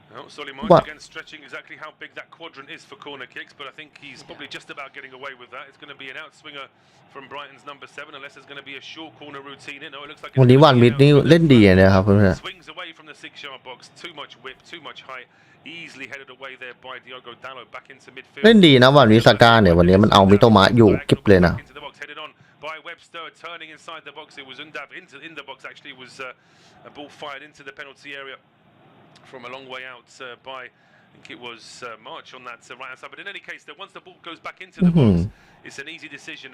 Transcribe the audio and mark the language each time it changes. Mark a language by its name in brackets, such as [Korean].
[English] Soliman again stretching exactly how big that quadrant is for corner kicks, but I think he's probably just about getting away with that. It's going to be an outswinger from Brighton's number 7, unless there's going to be a short corner routine in. Oh, it looks like [Thai] วันนี้วันมิดนี่เล่นดีนะครับเพื่อน [English] swings away from the 6-yard box. Too much whip, too much height. Easily headed away there by Diogo Dalot back into midfield. [Thai] เล่นดีนะวันวิสาก้าเนี่ยวันนี้มันเอามิโตมะอยู่เก็บเลยนะ [English] By Webster turning inside the box. It was Undav in the box actually. It was a ball fired into the penalty area from a long way out by I think it was March on that right hand side. But in any case, once the ball goes back into the box, it's an easy decision.